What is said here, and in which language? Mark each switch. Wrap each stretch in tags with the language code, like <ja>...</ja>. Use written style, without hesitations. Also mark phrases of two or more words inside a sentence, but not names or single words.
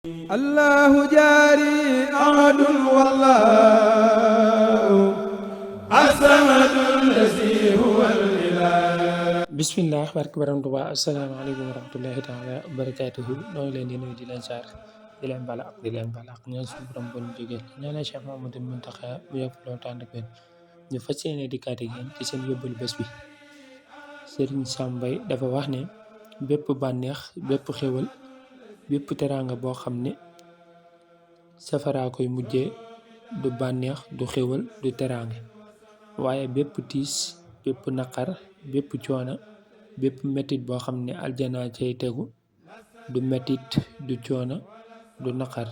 <ar>الله جاري أحد والله الصمد الذي هو الإله.</ar> <wo>bismillah barke borom Tuubaa</wo> <ar>السلام عليكم ورحمة الله تعالى وبركاته</ar> <wo>noo ngi leen di nuyu di leen saar di leen bala ak di leen bala ak ñaan suñu borom bon jógee ñaanal Cheikh Mamadou Muntaxa bu yokk loo tànd ak ñu fas yéene dikkaat ak yéen ci seen yóbbalu bés bi. Sëriñ Sam Mbaye dafa wax ne bépp bànneex bépp xéwal bépp teraanga boo xam ne safaraa koy mujjee du bànneex du xéwal du teraanga, waaye bépp tiis bépp naqar bépp coona bépp mettit boo xam ne aljana cay tegu du mettit du coona du naqar.</wo>